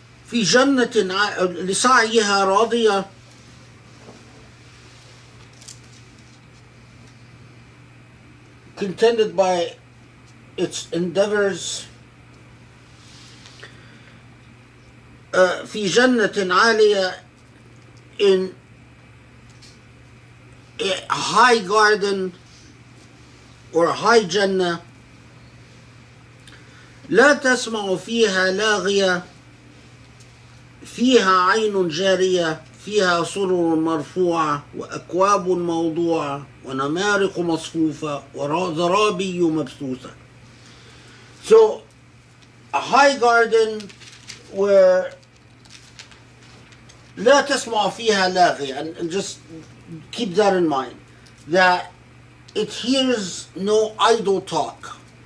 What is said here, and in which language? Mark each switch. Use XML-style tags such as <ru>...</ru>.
<ar>في جنة لسعيها راضية</ar> <en>contented by its endeavors.</en> <ar>في جنة عالية,</ar> <en>in a high garden or high Jannah.</en> <ar>لا تسمع فيها لاغية فيها عين جارية فيها سرر مرفوعة وأكواب موضوعة ونمارق مصفوفة وزرابي مبثوثة.</ar> <en>So, a high garden where</en> <ar>لا تسمع فيها لاغية,</ar> <en>and just keep that in mind, that it hears no idle talk.</en>